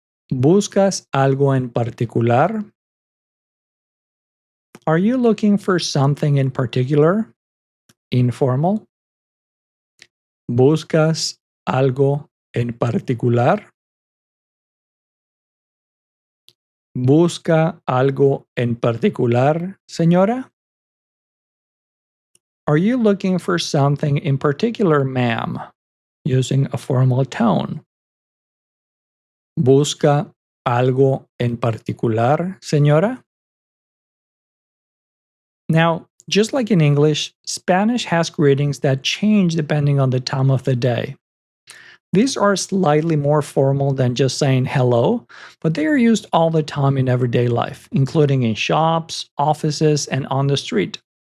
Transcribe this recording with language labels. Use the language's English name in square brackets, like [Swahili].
[Spanish] ¿Buscas algo en particular? [English] Are you looking for something in particular? Informal. [Spanish] ¿Buscas algo en particular? ¿Busca algo en particular, señora? [English] Are you looking for something in particular, ma'am? Using a formal tone. [Spanish] ¿Busca algo en particular, señora? [English] Now, just like in English, Spanish has greetings that change depending on the time of the day. These are slightly more formal than just saying hello, but they are used all the time in everyday life, including in shops, offices, and on the street.